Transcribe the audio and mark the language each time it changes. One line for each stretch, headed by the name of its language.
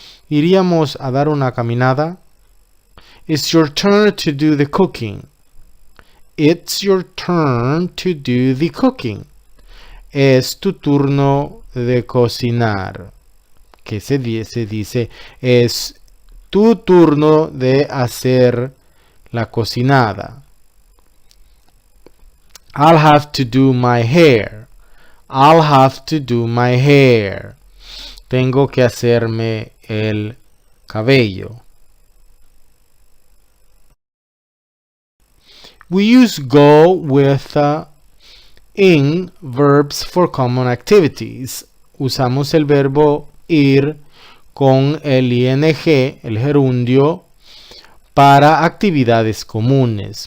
Spanish: ¿Iríamos a dar una caminada?
English: It's your turn to do the cooking.
Spanish: Es tu turno de cocinar. Que se dice, es tu turno de hacer la cocinada.
English: I'll have to do my hair.
Spanish: Tengo que hacerme el cabello.
English: We use go with ing verbs for common activities.
Spanish: Usamos el verbo ir con el ing, el gerundio, para actividades comunes.